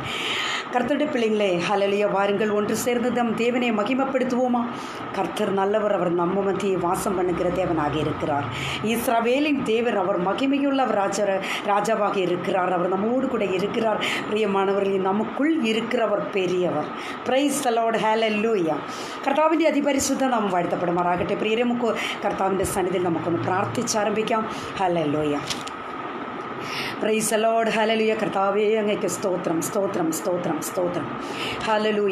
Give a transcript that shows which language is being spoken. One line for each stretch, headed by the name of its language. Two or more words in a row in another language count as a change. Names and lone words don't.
Tamil: கர்த்தருடைய பிள்ளைங்களே, ஹல்லேலூயா, வாருங்கள் ஒன்று சேர்ந்து நம் தேவனை மகிமைப்படுத்துவோமா? கர்த்தர் நல்லவர், அவர் நம்ம மத்தியே வாசம் பண்ணுகிற தேவனாக இருக்கிறார். இஸ்ரவேலின் தேவர், அவர் மகிமையுள்ளவர், ராஜாவாக இருக்கிறார். அவர் நம்மோடு கூட இருக்கிறார். பிரியமானவர்களே, நமக்குள் இருக்கிறவர் பெரியவர்.
English: Praise the Lord. Hallelujah.
Malayalam: കർത്താവിൻ്റെ അതിപരിശുദ്ധ നാമം വാഴ്ത്തപ്പെടുമാറാകട്ടെ. പ്രിയരെ, നമുക്ക് കർത്താവിൻ്റെ സന്നിധിയിൽ നമുക്കൊന്ന് പ്രാർത്ഥിച്ചാരംഭിക്കാം.
English: Hallelujah. Praise the Lord. Hallelujah.
Malayalam: കർത്താവേ, അങ്ങേക്ക് സ്തോത്രം, സ്തോത്രം, സ്തോത്രം, സ്തോത്രം. ഹല്ലേലൂയ.